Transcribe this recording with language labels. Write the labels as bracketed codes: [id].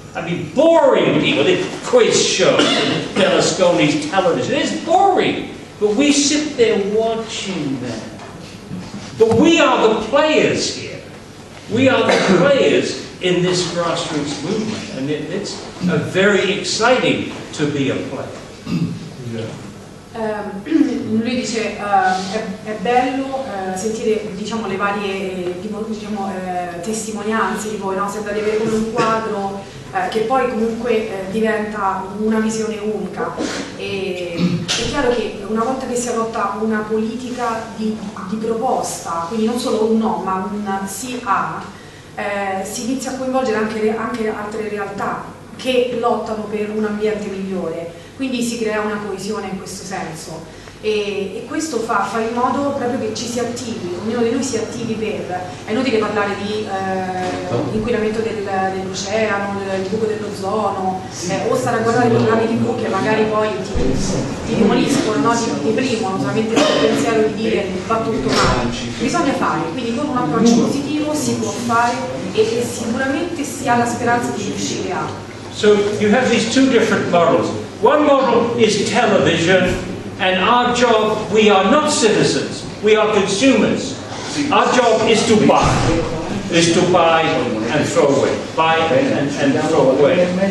[en] I mean, boring people, the quiz shows, Berlusconi's television, it's boring. But we sit there watching them. But we are the players here. We are the players in this grassroots movement. And it's very exciting to be a player. [it] Lui dice è bello sentire diciamo, le varie testimonianze di voi, no? Sembra di avere come un quadro che poi comunque diventa una visione unica. E è chiaro che una volta che si adotta una politica di proposta, quindi non solo un no ma un sì a, si inizia a coinvolgere anche altre realtà che lottano per un ambiente migliore. Quindi si crea una coesione in questo senso e questo fa in modo proprio che ci si attivi, ognuno di noi si attivi per, è inutile parlare di inquinamento dell'oceano, del buco dell'ozono, o stare a guardare i programmi TV che magari poi ti demoliscono, no? ti deprimono solamente il pensiero di dire va tutto male. Bisogna fare, quindi con un approccio positivo si può fare e sicuramente si ha la speranza di riuscire a. [en] So you have these two different models. One model is television, and our job, we are not citizens, we are consumers. Our job is to buy and throw away, buy and throw away.